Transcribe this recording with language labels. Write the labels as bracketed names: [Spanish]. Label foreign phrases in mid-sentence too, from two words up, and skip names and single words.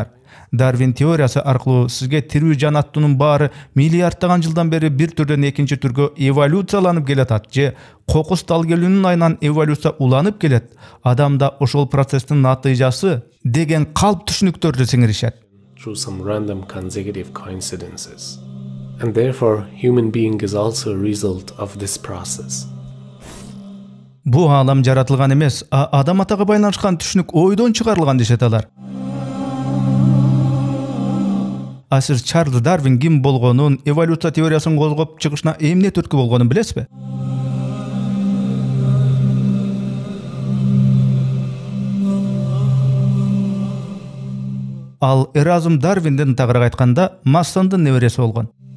[Kyrgyz] Дарвин теориясы аркылуу сизге тирүү жан аттуунун баары миллиарддаган жылдан бери бир түрдөн экинчи түргө эволюцияланып келатат же кокус тал келүүнүн айынан эволюция уланып келет. Адамда ошол процесстин натыйжасы деген калп түшүнүктөрдү сиңиришет. [English] Through some random consecutive coincidences. And therefore, human being is also a result of this process. [Kyrgyz] Бу алам жаратылган эмес, адам атага байланышкан түшүнүк ойдон чыгарылган дешет алар. Сиз Чарльз Дарвин ким болгонун, эволюция теориясын козгоп чыгышына эмне түрткү болгонун билесизби? Ал Эразм Дарвинден тагыраак айтканда Массондун небереси болгон.